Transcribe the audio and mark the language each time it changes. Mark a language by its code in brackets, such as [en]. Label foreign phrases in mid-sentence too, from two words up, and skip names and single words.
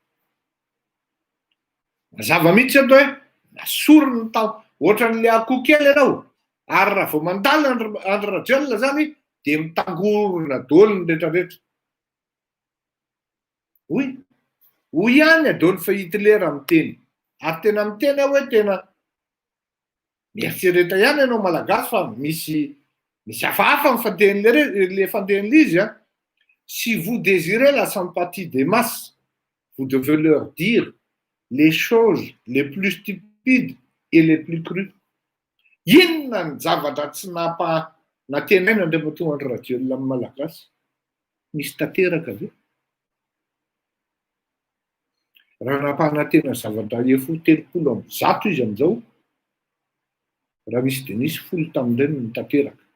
[mg] Mazava mihitsy ato hoe nasorona tao ohatran'le akoho kely ianao, ary raha vao mandalo andro rahajelona zany dia mitangorona daholo ny rehetrarehetra. Hoy ihany Adolf Hitler amin'ny teny, ary tena miteny aho hoe tena mieritsereta ihany ianao malagasy fa misy hafahafa le fantenin'le izy. [fr] Si vous désirez la sympathie des masses, vous devez leur dire les choses les plus stupides et les plus crues. [mg] Inona ny zavatra tsy natenaina indray mahatonga andro rahajelona amin'ny malagasy? Misy tanteraka ve? Raha nampanantena zavatra efo 300 izy amin'izao, raha misy dia nisy 10 tamin'ireny ny tanteraka.